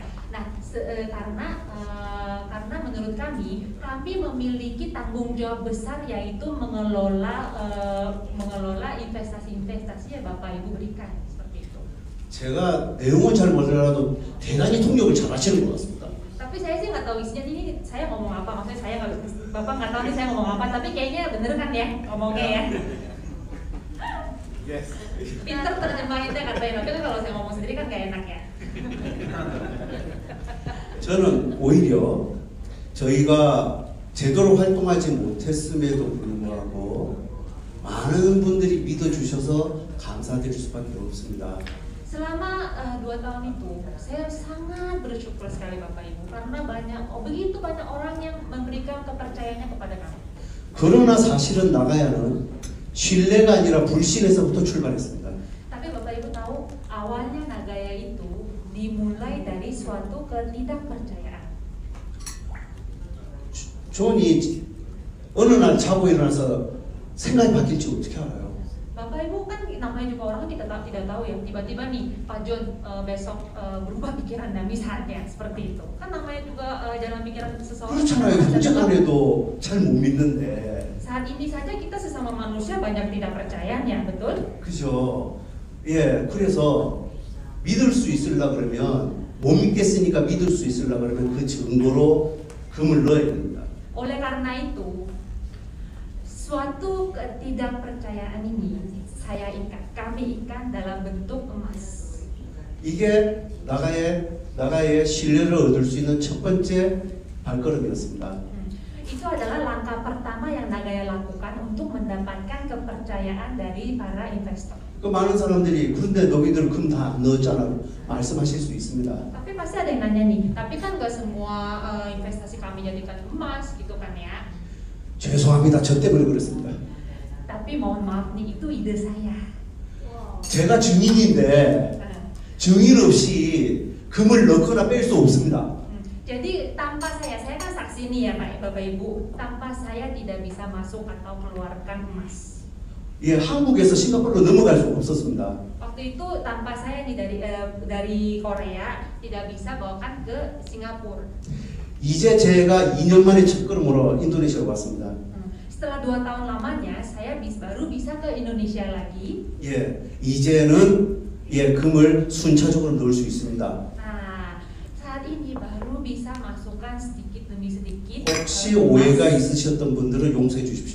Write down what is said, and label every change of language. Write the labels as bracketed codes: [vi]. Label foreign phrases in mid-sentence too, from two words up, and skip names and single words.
[id] Nah, karena menurut kami memiliki tanggung jawab besar yaitu mengelola investasi-investasi yang Bapak Ibu berikan seperti itu. [ko] 제가 내용은 잘 몰라도 대단히 통역을 잘 하시는 것 같습니다. [id] Tapi saya sih nggak tahu isinya ini saya ngomong apa, maksudnya saya Bapak nggak tahu nih saya ngomong apa, tapi kayaknya bener kan ya ngomongnya ya. Yes. Pinter terjemahinnya katanya, tapi kan kalau saya ngomong sendiri kan gak enak ya. [ko] 저는 오히려 저희가 제대로 활동하지 못했음에도 불구하고 많은 분들이 믿어주셔서 감사드릴 수밖에 없습니다. [id] Selama 2 tahun itu, saya sangat bersyukur sekali Bapak Ibu karena begitu banyak orang yang memberikan kepercayaannya kepada kami. [ko] 그러나 사실은 나가야는 신뢰가 아니라 불신에서부터 출발했습니다. [id] Tapi Bapak Ibu tahu, awalnya Nagaya itu dimulai dari suatu ketidakpercayaan. [ko] 존이 어느 날 자고 일어나서 생각이 바뀔지 어떻게 알아요? [id] Bapak Ibu kan namanya juga orang kita tidak tahu ya, tiba-tiba nih Pak John besok berubah pikirannya misalnya seperti itu. Kan namanya juga jalan pikiran seseorang. [ko] 그렇잖아요. 형제간에도 잘 못 믿는데. [id] Saat ini saja kita sesama manusia banyak tidak percayanya, betul? [ko] 그죠? 예, 그래서 믿을 수 있으려 그러면 못 믿겠으니까 믿을 수 있으려 그러면 그 증거로 금을 넣어야 됩니다. [id] Oleh karena itu, suatu ketidakpercayaan ini kami ikat dalam bentuk emas. [ko] 이게 나가의 신뢰를 얻을 수 있는 첫 번째 발걸음이었습니다. [id] Itu adalah langkah pertama yang Nagaya lakukan untuk mendapatkan kepercayaan dari para investor. [ko] 그 많은 사람들이 그런데 너희들 금 다 안 넣었잖아 말씀하실 수 있습니다. [id] Tapi pasti ada yang nanya nih, tapi kan gak semua investasi kami jadikan emas gitu kan ya? [ko] 죄송합니다. 저 때문에 그랬습니다. [id] Tapi mohon maaf nih, itu ide saya. [ko] 제가 증인인데 증인 없이 금을 넣거나 뺄 수 없습니다. [id] Jadi tanpa saya kan saksi nih ya Pak, Bapak Ibu, tanpa saya tidak bisa masuk atau keluarkan emas. [ko] 예, 한국에서 싱가포르로 넘어갈 수 없었습니다. [id] Waktu itu tanpa saya nih dari Korea tidak bisa bawakan ke Singapura. [ko] 이제 제가 2년 만에 첫걸음으로 인도네시아로 왔습니다. [id] Setelah 2 tahun lamanya saya baru bisa ke Indonesia lagi. [ko] 예, 이제는 예, 금을 순차적으로 넣을 수 있습니다. [id] Nah, saat ini baru bisa masukkan sedikit demi sedikit. [ko] 혹시 오해가 있으셨던 분들은 용서해 주십시오.